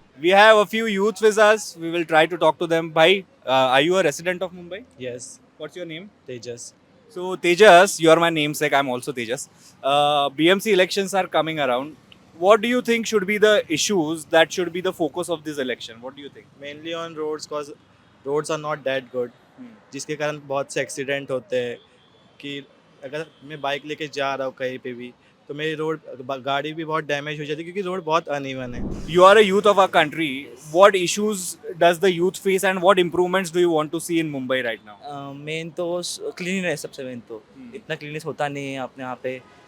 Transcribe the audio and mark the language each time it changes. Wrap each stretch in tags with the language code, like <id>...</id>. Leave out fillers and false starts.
<en>We have a few youths with us. We will try to talk to them. Bhai, are you a resident of Mumbai? Yes, What's your name? Tejas. So Tejas, you are my namesake. I'm also Tejas. BMC elections are coming around. What do you think should be the issues that should be the focus of this election? What do you think? Mainly on roads cause roads are not that good.</en> <hi>जिसके कारण बहुत से accident होते हैं कि अगर मैं bike लेके जा रहा हूँ कहीं पे भी तो मेरी गाड़ी भी बहुत डैमेज हो जाती है क्योंकि रोड बहुत अनइवन है.</hi> <en>You are a youth of our country. What issues does the youth face and what improvements do you want to see in Mumbai right now?</en> <hi>Main तो क्लीनिनेस सबसे मेन तो इतना क्लीनिनेस होता नहीं है अपने यहाँ पे.</hi>